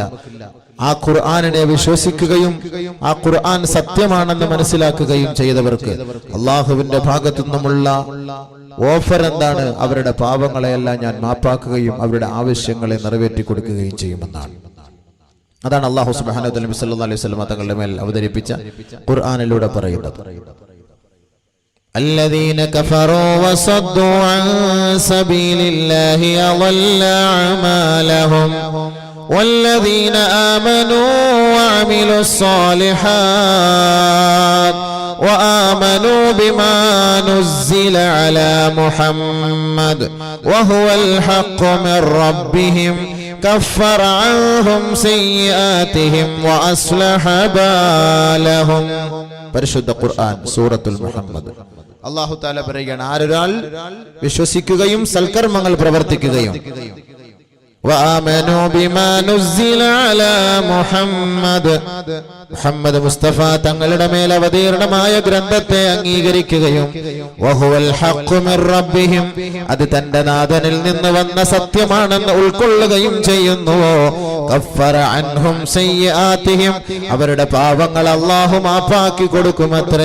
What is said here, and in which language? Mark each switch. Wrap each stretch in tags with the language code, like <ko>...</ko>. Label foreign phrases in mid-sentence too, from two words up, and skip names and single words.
<ml>ആ ഖുർആനിനെ വിശ്വസിക്കുകയും ആ ഖുർആൻ സത്യമാണെന്ന് മനസ്സിലാക്കുകയും ചെയ്തവർക്ക് അള്ളാഹുവിന്റെ ഭാഗത്തു നിന്നുമുള്ള ഓഫർ എന്താണ്? അവരുടെ പാപങ്ങളെയെല്ലാം ഞാൻ മാപ്പാക്കുകയും അവരുടെ ആവശ്യങ്ങളെ നിറവേറ്റി കൊടുക്കുകയും ചെയ്യുമെന്നാണ്. അതാണ് അല്ലാഹു</ml> <ar>سبحانه وتعالى</ar> <ml>നബി</ml> <ar>صلى الله عليه وسلم</ar> <ml>തങ്ങളുടെ മേൽ അവതരിപ്പിച്ച ഖുർആനിലൂടെ പറയുന്നത്.</ml> <ar>الذين كفروا وصدوا عن سبيل الله أضل أعمالهم والذين آمنوا وعملوا الصالحات وآمنوا بما نزل على محمد وهو الحق من ربهم كفر عنهم سيئاتهم وأصلح بالهم.</ar> <ml>പരിശുദ്ധ ഖുർആൻ സൂറത്തുൽ മുഹമ്മദ്. അല്ലാഹു തആല പറയുകയാണ്, ആരൊരാൾ വിശ്വസിക്കുകയും സൽക്കർമ്മങ്ങൾ പ്രവർത്തിക്കുകയും</ml> <ar>وآمنوا بما نزل على محمد,</ar> <ml>മുഹമ്മദ് മുസ്തഫ തങ്ങളുടെ മേൽ അവതീർണമായ ഗ്രന്ഥത്തെ അംഗീകരിക്കുകയും</ml> <ar>وهو الحق من ربهم,</ar> <ml>അത് തന്റെ നാഥനിൽ നിന്ന് വന്ന സത്യമാണെന്ന് ഉൾക്കൊള്ളുകയും ചെയ്യുന്നുവോ,</ml> <ar>كفر عنهم سيئاتهم,</ar> <ml>അവരുടെ പാപങ്ങൾ അല്ലാഹു മാപ്പാക്കി കൊടുക്കുമത്രേ.</ml>